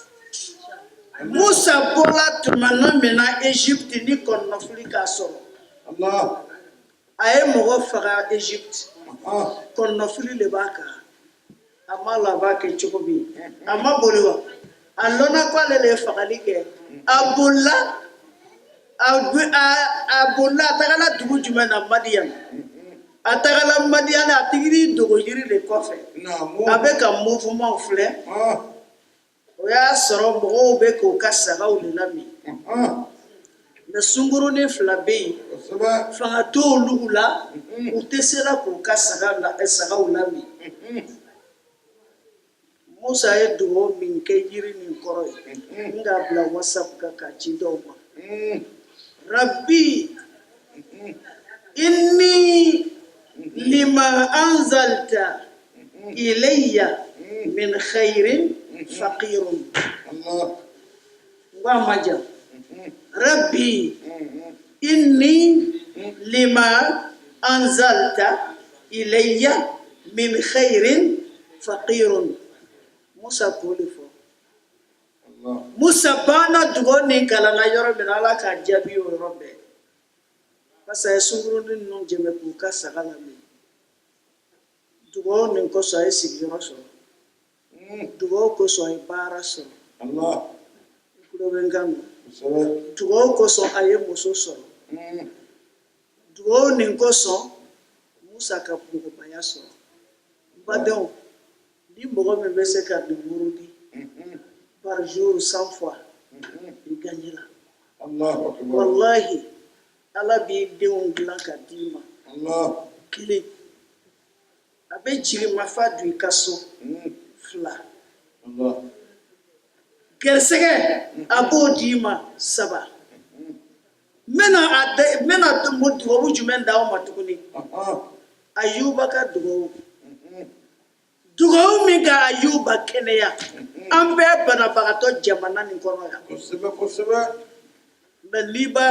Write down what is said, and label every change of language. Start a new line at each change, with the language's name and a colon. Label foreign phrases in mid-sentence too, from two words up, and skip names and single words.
Bambara: Musa bɔra tumana min na Egypte ni kɔnɔnafili k'a sɔrɔ a ye mɔgɔ faga Egypte kɔnɔnafili de b'a kan a ma laban kɛ cogo min a ma boli wa a lɔnna ko ale de ye fagali kɛ a bolila a tagala dugu jumɛn na Madian a tagala Madian a tigi dogo yiri de kɔfɛ a bɛ ka mouvement filɛ o y'a sɔrɔ mɔgɔw bɛ k'u ka sagaw de lamɛn mais sungurunin fila bɛ yen fanga t'olu la u tɛ se la k'u ka sagaw lamɛn Musa ye dugawu min kɛ yiri nin kɔrɔ ye n k'a bila WhatsApp kan k'a ci dɔw ma
Arabic: رب إني لما أنزلت إلي من خير فقير وما جا رب إني لما أنزلت إلي من خير فقير
Bambara: Musa k'oli fɔ Musa banna dugawu nin kalanna yɔrɔ min na Ala k'a jaabi o yɔrɔ bɛɛ
French: parce que
Bambara: a ye sunkurunin ninnu jɛmɛ k'u ka saga lamɛn dugawu nin kosɔn a ye sigiyɔrɔ sɔrɔ dugawu kosɔn a ye baara sɔrɔ i tulo bɛ n kan mɛn dugawu kosɔn a ye muso sɔrɔ dugawu nin kosɔn Musa ka mɔgɔbaya sɔrɔ badenw ni mɔgɔ min bɛ se ka nin wurudi
French: par jour 100 fois i gagne la
Bambara: wallahi Ala b'i denw dilan ka d'i ma kelen a bɛ jigin mafa don i ka so fila gɛrɛsɛgɛ a b'o d'i ma saba n bɛna dugawu jumɛn d'aw ma tuguni Ayuba ka dugawu dugawu min ka Ayuba kɛnɛya an bɛɛ banabagatɔ jamana nin kɔnɔ yan mais n'i b'a